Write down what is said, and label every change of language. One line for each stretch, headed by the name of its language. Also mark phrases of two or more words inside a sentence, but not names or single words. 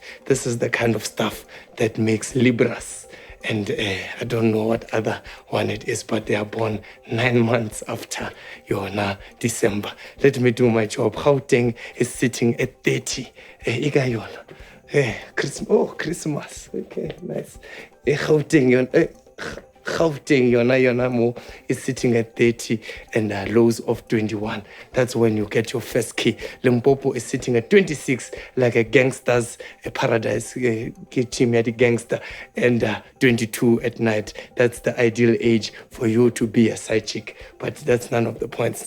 English: This is the kind of stuff that makes Libras. And I don't know what other one it is, but they are born 9 months after Yona December. Let me do my job. Gauteng is sitting at 30. Igayona. Christmas. Okay, nice. Gauteng yona mo is sitting at 30 and lows of 21. That's when you get your first key. Limpopo is sitting at 26, like a gangster's paradise, team at the gangster, and 22 at night. That's the ideal age for you to be a side chick, but that's none of the points.